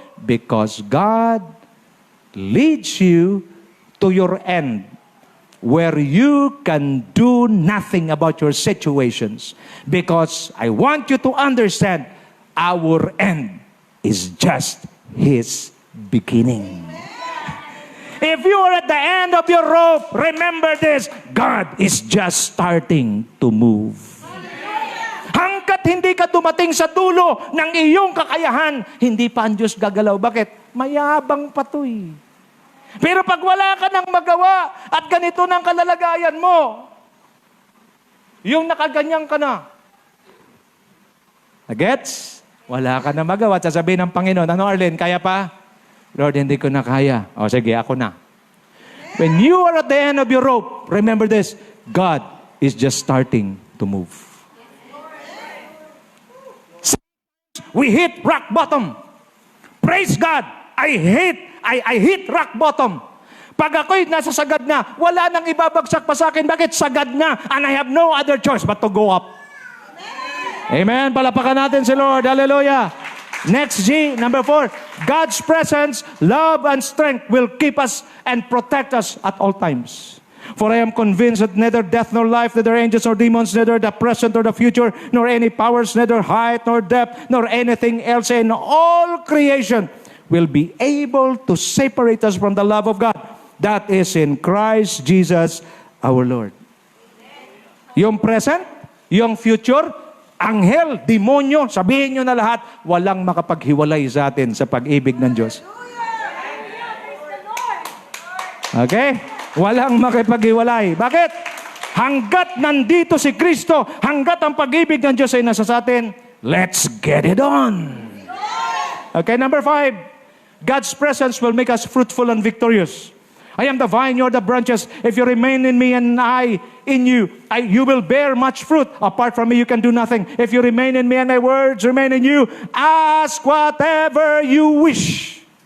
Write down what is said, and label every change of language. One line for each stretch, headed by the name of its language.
English: Because God leads you to your end where you can do nothing about your situations. Because I want you to understand, our end is just His beginning. If you are at the end of your rope, remember this, God is just starting to move.
Filipino: Hanggat hindi ka dumating sa dulo ng iyong kakayahan, hindi pa ang Diyos gagalaw. Bakit? Mayabang patoy. Pero pag wala ka nang magawa at ganito ng kalalagayan mo, yung nakaganyan ka na, gets? Wala ka na magawa. Sasabihin ng Panginoon, ano Arlen, kaya pa? Lord, hindi ko na kaya. O sige, ako na.
English: When you are at the end of your rope, remember this, God is just starting to move. We hit rock bottom. Praise God. I hit rock bottom.
Filipino: Pag ako'y nasa sagad na, wala nang ibabagsak pa sa akin. Bakit? Sagad na.
English: And I have no other choice but to go up.
Filipino: Amen. Palapakan natin si Lord. Hallelujah.
English: Next G, number 4. God's presence, love, and strength will keep us and protect us at all times. For I am convinced that neither death nor life, neither angels nor demons, neither the present nor the future, nor any powers, neither height nor depth, nor anything else in all creation will be able to separate us from the love of God that is in Christ Jesus our Lord.
Filipino: Yung present, yung future, anghel, demonyo, sabihin nyo na lahat, walang makapaghiwalay sa atin sa pag-ibig ng Diyos. Okay? Walang makipaghiwalay. Bakit? Hanggat nandito si Kristo, hanggat ang pag-ibig ng Diyos ay nasa sa atin,
English: let's get it on. Okay, number 5. God's presence will make us fruitful and victorious. I am the vine, you are the branches. If you remain in me and I in you, you will bear much fruit. Apart from me, you can do nothing. If you remain in me and my words remain in you, ask whatever you wish.